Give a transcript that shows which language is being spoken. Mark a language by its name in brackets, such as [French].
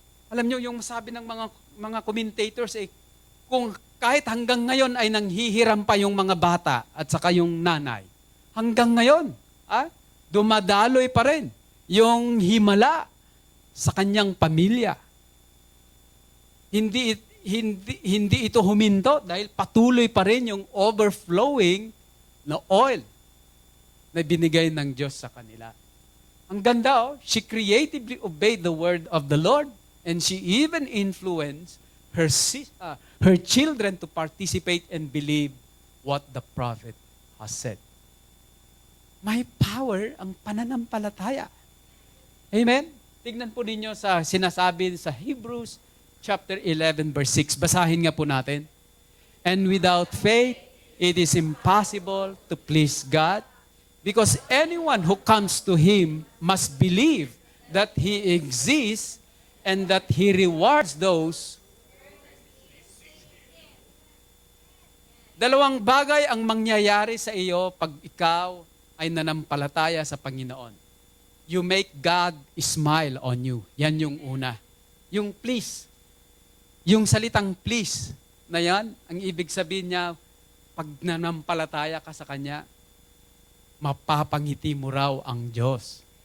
[Filipino] Alam nyo, yung sabi ng mga commentators, kung kahit hanggang ngayon ay nanghihiram pa yung mga bata at saka yung nanay, hanggang ngayon, dumadaloy pa rin yung himala sa kanyang pamilya. Hindi ito huminto dahil patuloy pa rin yung overflowing na oil na binigay ng Diyos sa kanila. Ang ganda, [English] she creatively obeyed the word of the Lord and she even influenced her children to participate and believe what the prophet has said. [Filipino] May power ang pananampalataya. Amen? Tignan po ninyo sa sinasabi sa Hebrews chapter 11 verse 6. Basahin nga po natin. [English] And without faith, it is impossible to please God because anyone who comes to Him must believe that He exists and that He rewards those. [Filipino] Dalawang bagay ang mangyayari sa iyo pag ikaw ay nanampalataya sa Panginoon. [English] You make God smile on you. [Filipino] Yan yung una. Yung please. Yung salitang please na yan, ang ibig sabihin niya, pag nanampalataya ka sa Kanya, mapapangiti mo raw ang Diyos.